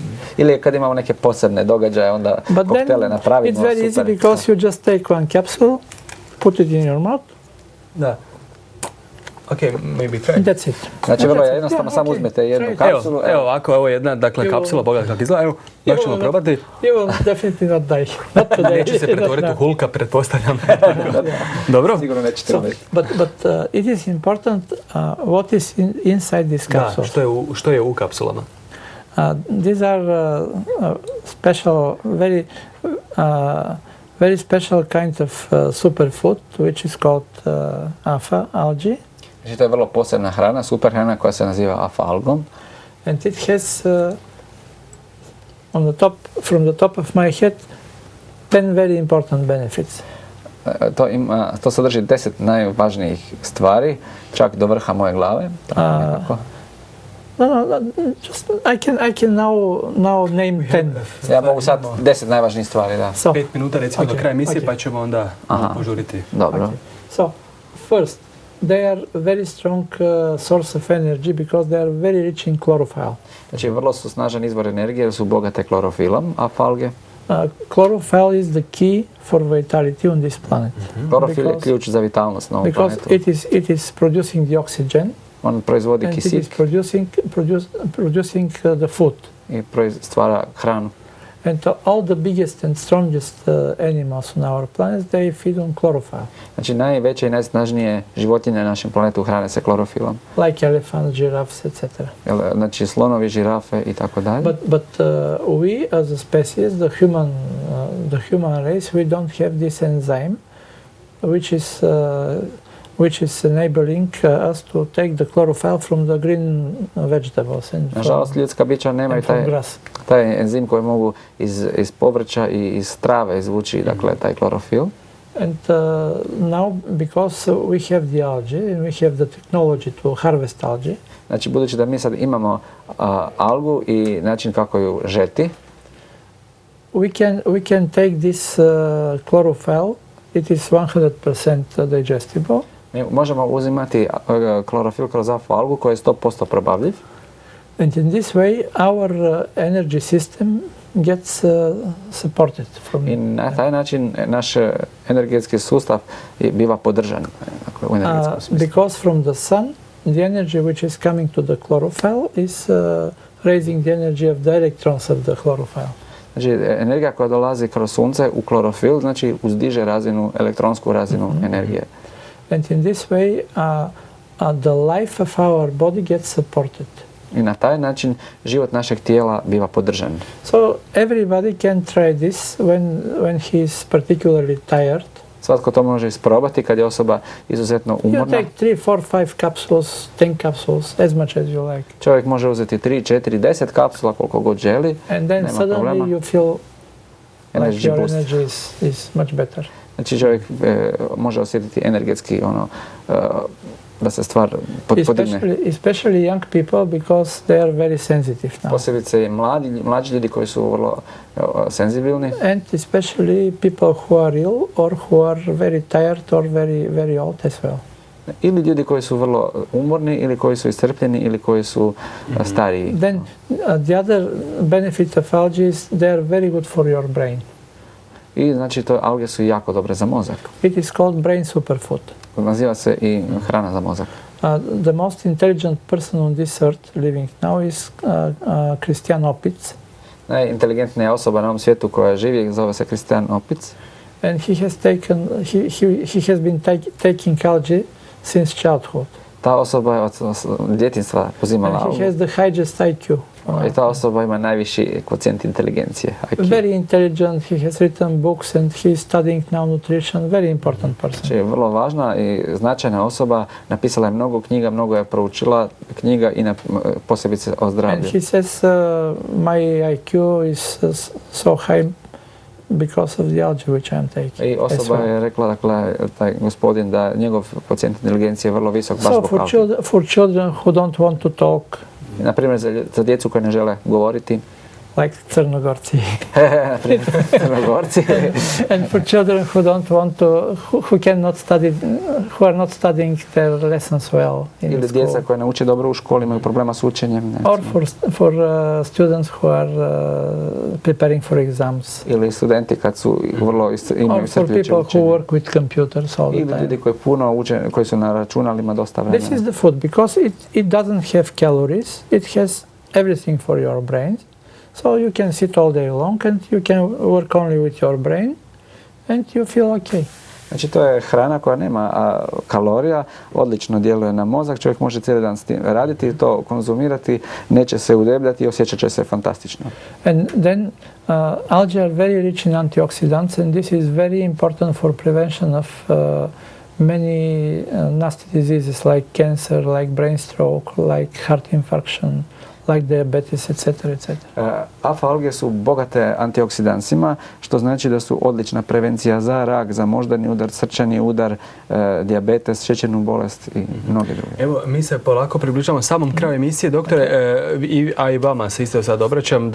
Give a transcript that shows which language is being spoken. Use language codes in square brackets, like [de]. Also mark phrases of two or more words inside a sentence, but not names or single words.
[hr] Ili kad imamo neke posebne događaje, onda koktele napravimo. [en] It's very easy because you just take one capsule, put it in your mouth. Da. Okay, maybe try. That's it. [hr] Znači vrlo jednostavno, samo uzmete jednu kapsulu. Evo ovako, ovo je jedna dakle kapsula, pogledaj kako izgleda. Evo, baš ćemo probati. [en] You will definitely not die. Not today. [hr] Neće se pretvoriti u Hulka, pretpostavljam. Dobro? Sigurno nećete umreti. [en] But it is important what is inside this capsule. [hr] Da, što je u kapsulama? [en] These are special, very special kind of superfood, which is called alpha algae. [hr] Znači to je vrlo posebna hrana, super hrana koja se naziva alfa-algom. [en] And it has from the top of my head 10 very important benefits. [hr] To sadrži 10 najvažnijih stvari, čak do vrha moje glave. [en] No, just I can now name 10. [hr] Ja mogu sad 10 najvažnijih stvari, da. 5 minuta recimo do kraja emisije, pa ćemo onda požuriti. Dobro. [en] So, first, they are very strong source of energy because they are very rich in chlorophyll. [hr] Znači, vrlo su snažan izvor energije jer su bogate klorofilom, a falge? [en] Chlorophyll is the key for vitality on this planet. [hr] Klorofil je ključ za vitalnost na ovom planetu. [en] Because it is producing the oxygen. [hr] On proizvodi kisik. [en] And it is producing the food. [hr] I stvara hranu. [en] And all the biggest and strongest animals on our planet, they feed on chlorophyll. [hr] Znači, najveće i najsnažnije životinje na našem planetu hrane se klorofilom. [en] Like elephants, giraffes, etc. [hr] Znači, slonovi, žirafe i tako dalje. [en] But we as a species, the human race, we don't have this enzyme, which is enabling us to take the chlorophyll from the green vegetables. [hr] Nažalost, ljudska bića nemaju taj enzim koji mogu iz povrća i iz trave izvući, dakle, taj klorofil. [en] And now, because we have the algae and we have the technology to harvest algae, [hr] znači, budući da mi sad imamo algu i način kako ju žeti, [en] we can take this chlorophyll. It is 100% digestible. [hr] Mi možemo uzimati klorofil kroz algu koji je 100% probavljiv. [en] And in this way our energy system gets supported from. [hr] I na taj način naš energetski sustav biva podržan u energetskom smislu. [en] Because from the sun, the energy which is coming to the chlorophyll is raising the energy of the electrons of the chlorophyll. [hr] Znači, energija koja dolazi kroz sunce u klorofil, znači, uzdiže razinu, elektronsku razinu energije. [en] And in this way, the life of our body gets supported. [hr] I na taj način život našeg tijela biva podržan. [en] So everybody can try this when he is particularly tired. [hr] Svatko to može isprobati kad je osoba izuzetno umorna. [en] You take 3, 4, 5 capsules, 10 capsules, as much as you like. [hr] Čovjek može uzeti 3, 4, 10 kapsula koliko god želi. [en] And then suddenly you feel like your energy is much better. [hr] Znači, čovjek može osjetiti energetski da se stvar podigne. [en] Especially young people because they are very sensitive now. [hr] Posebice mlađi ljudi koji su vrlo senzibilni. [en] And especially people who are ill or who are very tired or very old as well. [hr] Ili ljudi koji su vrlo umorni, ili koji su iscrpljeni, ili koji su stariji. [en] Then the other benefit of algae is they are very good for your brain. [hr] I znači, alge su jako dobre za mozak. [en] It is called brain superfood. [hr] Naziva se i hrana za mozak. [en] The most intelligent person on this earth living now is Christian Opitz. [hr] Najinteligentnija osoba na ovom svijetu koja živi zove se Christian Opitz. [en] And he has been taking algae since childhood. [hr] Ta osoba je od djetinjstva uzimala algu. [en] He has the highest IQ. [hr] I ta osoba ima najviši kvocijent inteligencije. IQ. [en] Very intelligent, he has written books and he is studying now nutrition, very important person. [hr] Znači, vrlo važna i značajna osoba, napisala je mnogo knjiga, mnogo je proučila knjiga i posebice o zdravlju. [en] And he says my IQ is so high because of the algae which I am taking. [hr] I osoba je rekla, dakle, taj gospodin da njegov kvocijent inteligencije je vrlo visok baš zbog alge. [en] So for children who don't want to talk, [hr] na primjer, za djecu koji ne žele govoriti. [en] Like Crnogorci. [hr] Na primjer, Crnogorci. [en] And for children who don't want to, who cannot study, who are not studying their lessons well in [hr] ili [en] school. [hr] djeca koja ne uče dobro u školi, imaju problema s učenjem. [en] Or for students who are preparing for exams. [hr] Ili studenti kad su vrlo imaju iscrpljujuće učenje. [en] Or for people who work with computers all the time. [hr] Ili ljudi koji puno uče, koji su na računalima dosta vremena. [en] This is the food because it doesn't have calories. It has everything for your brain. So you can sit all day long and you can work only with your brain and you feel okay. [hr] Znači, to je hrana koja nema kalorija, odlično djeluje na mozak, čovjek može cijeli dan s tim raditi, to konzumirati, neće se udebljati i osjećat će se fantastično. [en] And then algae are very rich in antioxidants and this is very important for prevention of many nasty diseases like cancer, like brain stroke, like heart infarction, like diabetes, etc. [hr] Alfa alge su bogate antioksidansima, što znači da su odlična prevencija za rak, za moždani udar, srčani udar, dijabetes, šećernu bolest i mnoge druge. Evo, mi se polako približamo samom kraju emisije, doktore, a i vama se isto sad obraćam.